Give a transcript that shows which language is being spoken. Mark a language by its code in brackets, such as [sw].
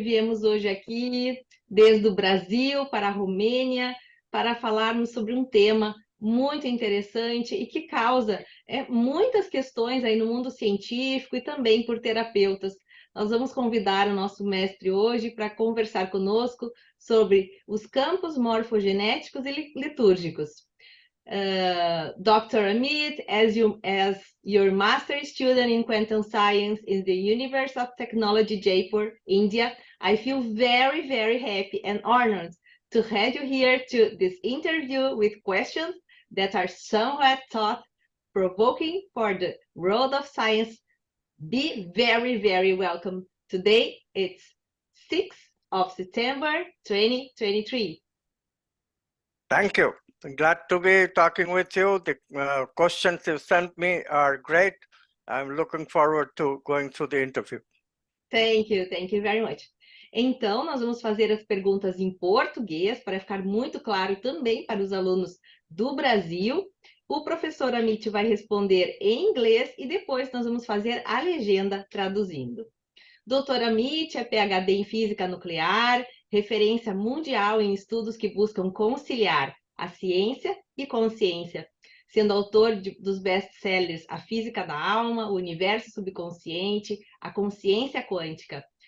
[pt] Viemos hoje aqui, desde o Brasil para a Romênia, para falarmos sobre um tema muito interessante e que causa muitas questões aí no mundo científico e também por terapeutas. Nós vamos convidar o nosso mestre hoje para conversar conosco sobre os campos morfogenéticos e litúrgicos. Dr. [en] Amit, as your master student in quantum science in the University of Technology, Jaipur, India, I feel very, very happy and honored to have you here to this interview with questions that are somewhat thought-provoking for the world of science. Be very, very welcome. Today, it's 6th of September, 2023. Thank you. I'm glad to be talking with you. The questions you sent me are great. I'm looking forward to going through the interview. Thank you very much. [pt] Então, nós vamos fazer as perguntas em português para ficar muito claro também para os alunos do Brasil. O professor Amit vai responder em inglês e depois nós vamos fazer a legenda traduzindo. Doutor Amit é PhD em Física Nuclear, referência mundial em estudos que buscam conciliar a ciência e consciência, sendo autor dos best-sellers A Física da Alma, O Universo Subconsciente, A Consciência Quântica.